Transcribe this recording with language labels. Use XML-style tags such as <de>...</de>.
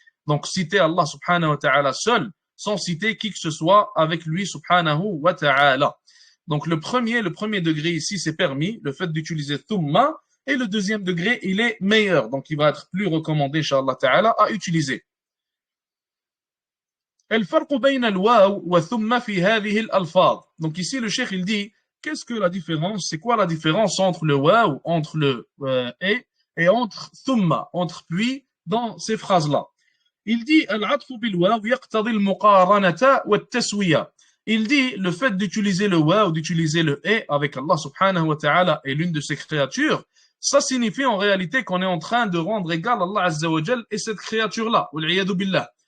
<fr>Donc, citer Allah subhanahu wa ta'ala seul, sans citer qui que ce soit avec lui subhanahu wa ta'ala. Donc, le premier degré ici, c'est permis, le fait d'utiliser thumma, et le deuxième degré, il est meilleur. Donc, il va être plus recommandé, Inch'Allah ta'ala, à utiliser.</fr> <ar>الفرق بين الواو وثم في هذه الألفاظ.</ar> <fr>Donc, ici, le cheikh, il dit, qu'est-ce que la différence? C'est quoi la différence entre le waw, entre le et entre thumma, entre puis, dans ces phrases-là? Il dit</fr> <ar>al-'atfu bil waw yaqtadi al-muqaranata wa at-taswiya.</ar> <fr>Il dit le fait d'utiliser le waw, d'utiliser le et avec Allah subhanahu wa ta'ala et l'une de ses créatures, ça signifie en réalité qu'on est en train de rendre égal Allah azza wa jal et cette créature-là.</fr> <ar>Wal 'iyadu billah.</ar>